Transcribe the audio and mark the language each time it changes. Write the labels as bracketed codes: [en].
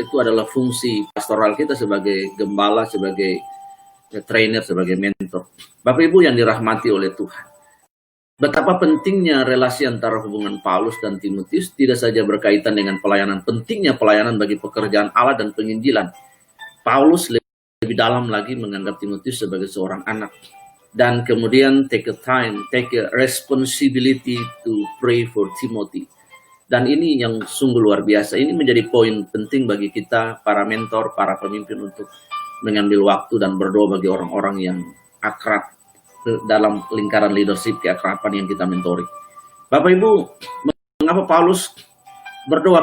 [id] Itu adalah fungsi pastoral kita sebagai gembala, sebagai trainer, sebagai mentor. Bapak Ibu yang dirahmati oleh Tuhan, betapa pentingnya relasi antara hubungan Paulus dan Timotius tidak saja berkaitan dengan pelayanan, pentingnya pelayanan bagi pekerjaan Allah dan penginjilan. Paulus lebih dalam lagi menganggap Timotius sebagai seorang anak. Dan kemudian [en] take a responsibility to pray for Timothy. [id] Dan ini yang sungguh luar biasa. Ini menjadi poin penting bagi kita, para mentor, para pemimpin, untuk mengambil waktu dan berdoa bagi orang-orang yang akrab dalam lingkaran leadership, keakraban yang kita mentori. Bapak Ibu, mengapa Paulus berdoa?